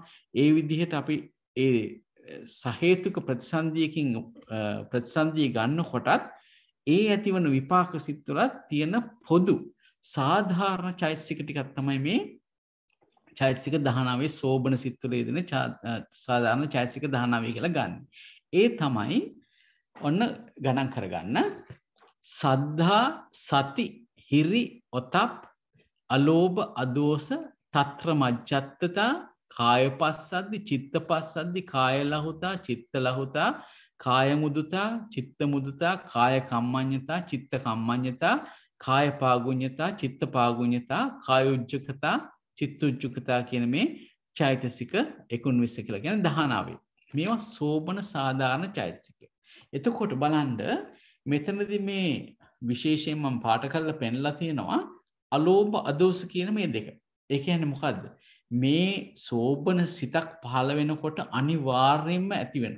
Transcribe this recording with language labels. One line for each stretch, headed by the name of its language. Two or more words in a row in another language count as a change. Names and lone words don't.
Sinhala: ඒ විදිහට අපි ඒ සහේතුක ප්‍රතිසන්දියකින් ප්‍රතිසන්දිය ගන්නකොටත් ඒ ඇතිවන විපාක සිත් වල තියෙන පොදු සාධාරණ චෛතසික ටිකක් තමයි මේ චෛතසික 19 සෝබන සිත් වල යෙදෙන සාධාරණ චෛතසික 19 කියලා ගන්න. ඒ තමයි ඔන්න ගණන් කරගන්න
Pali: සද්ධා සති හිරි ඔතප් අලෝභ අදෝස තත්‍ර මජ්ජත්තතා කාය පස්සද්දි චිත්ත පස්සද්දි කාය ලහුතා චිත්ත ලහුතා කාය මුදුතා චිත්ත මුදුතා කාය කම්මඤ්ඤතා චිත්ත කම්මඤ්ඤතා කාය පාගුඤ්ඤතා චිත්ත පාගුඤ්ඤතා කාය උජ්ජකතා චිත්ත උජ්ජකතා
Sinhala: කියන මේ චෛතසික 19 කියලා කියන 19. මේවා සෝබන සාධාරණ චෛතසික. එතකොට බලන්න මෙතනදී මේ විශේෂයෙන් මම පාට කරලා පෙන්නලා තියෙනවා
Pali: අලෝභ අදෝස
Sinhala: කියන මේ දෙක. ඒ කියන්නේ මොකද්ද? මේ සෝබන සිතක් පහළ වෙනකොට අනිවාර්යයෙන්ම ඇති වෙනවා.